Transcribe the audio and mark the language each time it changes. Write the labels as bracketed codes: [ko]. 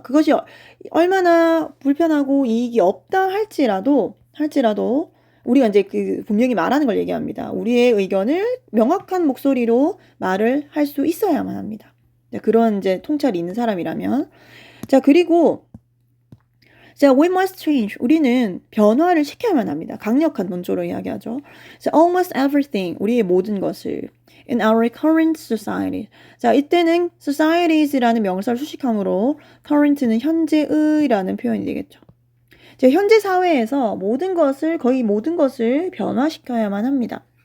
[ko] 그것이 얼마나 불편하고 이익이 없다 할지라도 우리가 이제 분명히 말하는 걸 얘기합니다. 우리의 의견을 명확한 목소리로 말을 할 수 있어야만 합니다. 그런 이제 통찰이 있는 사람이라면 자, 그리고 자, [en] we must change. [ko] 우리는 변화를 시켜야만 합니다. 강력한 논조로 이야기하죠. 자, [en] almost everything. [ko] 우리의 모든 것을 [en] in our current society. [ko] 자, 이때는 societies라는 명사를 수식함으로 current는 현재의라는 표현이 되겠죠. 자, 현재 사회에서 거의 모든 것을 변화시켜야만 합니다.